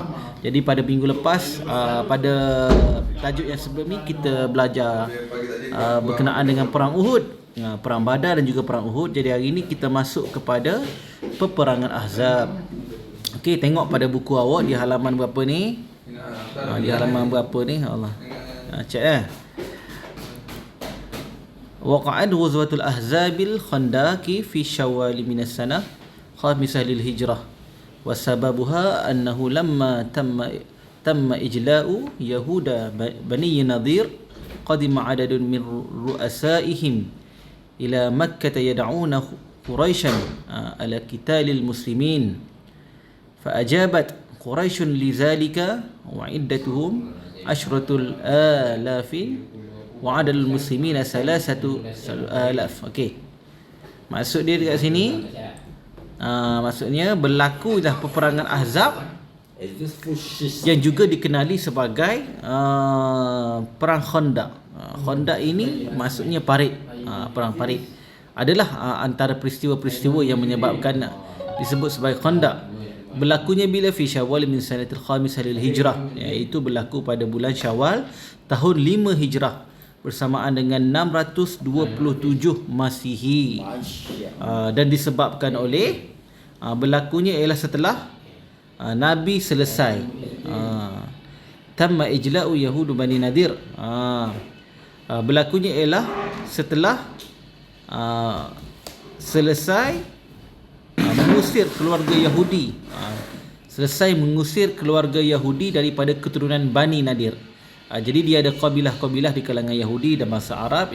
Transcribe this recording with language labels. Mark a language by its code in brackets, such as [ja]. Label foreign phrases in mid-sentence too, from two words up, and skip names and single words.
[ms] Jadi pada minggu lepas, pada tajuk yang sebelum ni kita belajar berkenaan dengan perang Uhud, perang Badar dan juga perang Uhud. Jadi hari ini kita masuk kepada peperangan Ahzab. Okey, tengok pada buku awak di halaman berapa ni? Di halaman berapa ni? [ar] الله. Cek وقعت غزوة الأحزاب الخندق في شوال من السنة خامسة لل هجرة وسببها أنه لما تم إجلاء يهود بني النضير قدم عدد من رؤسائهم إلى مكة يدعون قريشا على قتال المسلمين فأجابت قريش لذلك وعدتهم عشرة آلاف وعدد المسلمين ثلاثة آلاف. [ms] Okey. Maksud dia dekat sini maksudnya berlaku dah peperangan Ahzab yang juga dikenali sebagai perang Khandaq. Khandaq ini maksudnya parit, perang parit. Adalah antara peristiwa-peristiwa yang menyebabkan disebut sebagai Khandaq. Berlakunya bila [ar] في شوال من السنة الخامسة للهجرة, [ms] iaitu berlaku pada bulan Syawal tahun 5 Hijrah bersamaan dengan 627 Masihi. Dan disebabkan oleh berlakunya ialah setelah Nabi selesai [ar] تم إجلاء يهود بني النضير. [ms] Berlakunya ialah setelah selesai mengusir keluarga Yahudi, selesai mengusir keluarga Yahudi daripada keturunan Bani Nadir. Jadi dia ada kabilah-kabilah di kalangan Yahudi dan bangsa Arab.